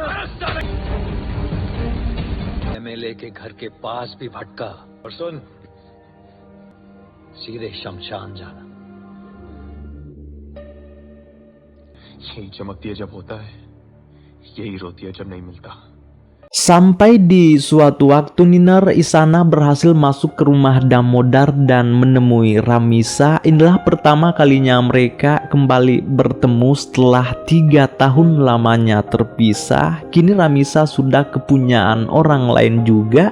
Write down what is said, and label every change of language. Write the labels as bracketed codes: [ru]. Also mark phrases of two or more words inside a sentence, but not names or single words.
[hi] एमएलए के घर के पास भी भटका और सुन, सीधे शमशान जाना। यही चमकती है जब होता है, यही रोती है जब नहीं मिलता। [id] Sampai di suatu waktu Niner, Isana berhasil masuk ke rumah Damodar dan menemui Ramisa. Inilah pertama kalinya mereka kembali bertemu setelah 3 tahun lamanya terpisah. Kini Ramisa sudah kepunyaan orang lain juga.